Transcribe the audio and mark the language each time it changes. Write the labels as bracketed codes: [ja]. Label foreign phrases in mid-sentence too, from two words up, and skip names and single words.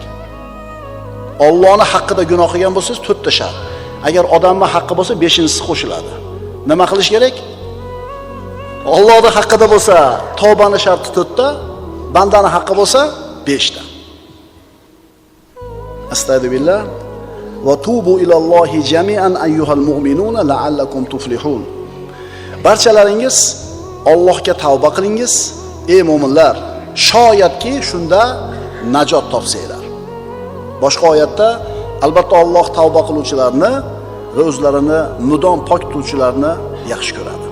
[uz] Allohning haqqida gunoh qilgan bo'lsangiz to'rtta shart. Agar odamning haqqi bo'lsa 5-inchisi qo'shiladi. Nima qilish kerak? Allohning haqqida bo'lsa tavbaning sharti 4ta, bandaning haqqi bo'lsa 5ta. [ar] أستغفر الله وتوبوا إلى الله جميعا أيها المؤمنون لعلكم تفلحون. [uz] Barchalaringiz Allohga tavba qilingiz, ey mu'minlar. Shoyatki shunda najot topsanglar. Boshqa oyatda albatta Alloh tavba qiluvchilarni va o'zlarini mudom pok tutuvchilarni yaxshi ko'radi.